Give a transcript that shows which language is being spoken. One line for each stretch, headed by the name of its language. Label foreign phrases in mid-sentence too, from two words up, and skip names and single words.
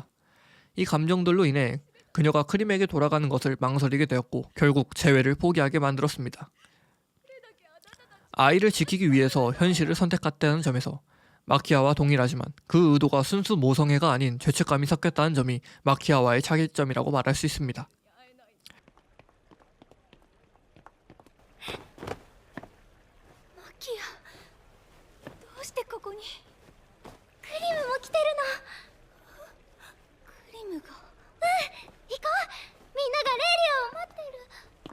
Korean: 이 감정들로 인해 그녀가 크림에게 돌아가는 것을 망설이게 되었고 결국 재회를 포기하게 만들었습니다. 아이를 지키기 위해서 현실을 선택했다는 점에서 마키아와 동일하지만 그 의도가 순수 모성애가 아닌 죄책감이 섞였다는 점이 마키아와의 차이점이라고 말할 수 있습니다.
Japanese: マキア、どうしてここに？クリムも来てるの。クリムが？行こう。みんながレイリアを待ってる。